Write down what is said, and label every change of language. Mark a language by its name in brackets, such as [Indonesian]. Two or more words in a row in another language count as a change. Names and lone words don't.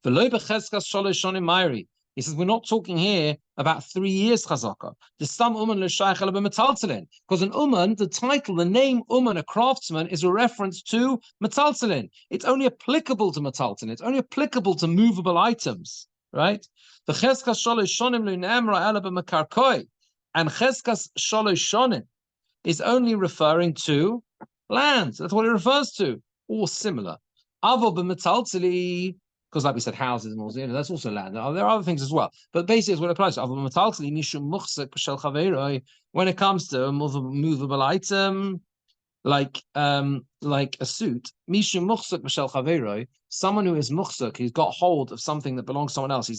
[English] He says we're not talking here about 3 years chazaka. There's some [Hebrew] אומן לא שייך אלא במטלטלין, [English] because an uman, the title, the name uman, a craftsman, is a reference to metaltalin. It's only applicable to metaltalin. It's only applicable to movable items, right? The [Hebrew] חזקת שלוש שנים לא נאמרה אלא במקרקעי, [English] and [Hebrew] חזקת שלוש שנים [English] is only referring to land. That's what it refers to, or similar. [Hebrew] אבל במטלטלי, [English] because like we said, houses and all, that's also land. There are other things as well. But basically, it's what it applies to. When it comes to a movable item, like a suit, someone who is muchsuk, he's got hold of something that belongs to someone else.